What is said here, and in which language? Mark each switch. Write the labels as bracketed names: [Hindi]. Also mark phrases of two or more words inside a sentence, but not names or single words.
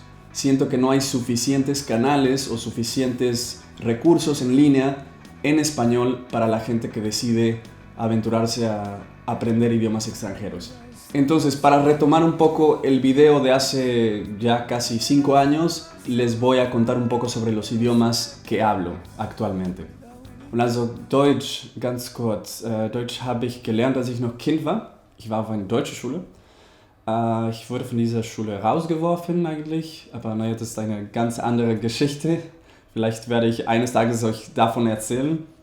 [Spanish] Siento que no hay suficientes canales o suficientes recursos en línea en español para la gente que decide aventurarse a aprender idiomas extranjeros. Entonces, para retomar un poco el video de hace ya casi 5 años, les voy a contar un poco sobre los idiomas que hablo actualmente. [German] Und also Deutsch, ganz kurz. Deutsch habe ich gelernt, als ich noch Kind war. Ich war auf einer deutschen Schule. Ich wurde von dieser Schule rausgeworfen eigentlich, aber naja, das ist eine ganz andere Geschichte. Vielleicht werde ich eines Tages euch davon erzählen.